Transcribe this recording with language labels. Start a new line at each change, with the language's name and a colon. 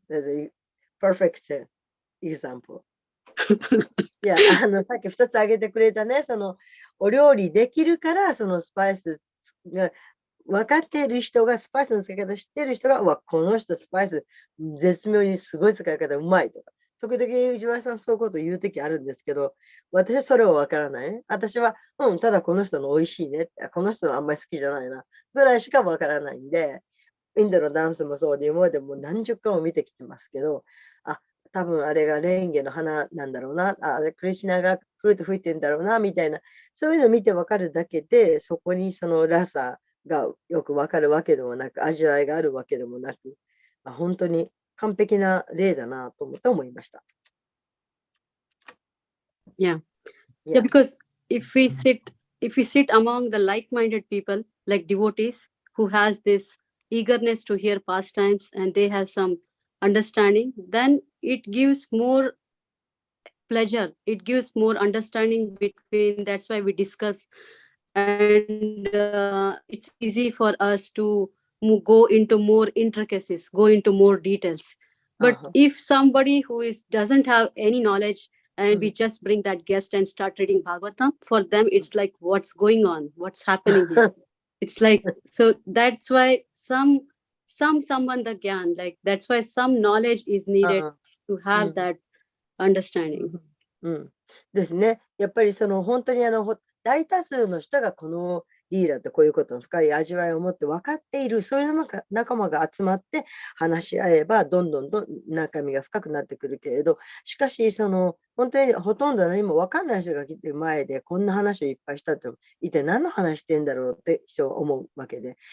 English: That's a perfect example.
Japanese: いや、さっき2つ挙げてくれたね、そのお料理できるからそのスパイスが分かっている人がスパイスの使い方知っている人が、この人スパイス絶妙にすごい使い方うまいとか、時々藤原さんそういうこと言うときあるんですけど、私はそれは分からないね。私は、ただこの人の美味しいね、この人のあんまり好きじゃないな、ぐらいしか分からないんで、インドのダンスもそうで、今までも何十回も見てきてますけど、多分あれがレンゲの花なんだろうな、クリシュナがフルート吹いてんだろうな、みたいな、そういうのを見て分かるだけで、そこにそのラサがよく分かるわけでもなく、味わいがあるわけでもなく、本当に完璧な例だなと思いました。
English: Yeah, because if we sit among the like-minded people, like devotees, who has this eagerness to hear pastimes and they have some understanding, then it gives more pleasure, it gives more understanding between. That's why we discuss, and it's easy for us to go into more intricacies, go into more details. But Uh-huh. if somebody who doesn't have any knowledge and we Mhm. just bring that guest and start reading Bhagavatam, for them it's like, what's going on? What's happening here? It's like, so that's why some sambandha gyan, like that's why some knowledge is needed Uh-huh. to have that understanding.
Japanese: うんですね。やっぱりその本当に大多数の人がこのリーダーってこういうことの深い味わいを持って分かっている、そういう仲間が集まって話し合えば、どんどん中身が深くなってくるけれど、しかし、本当にほとんど何も分かんない人が来てる前で、こんな話をいっぱいしたって、一体何の話してんだろうって人は思うわけで。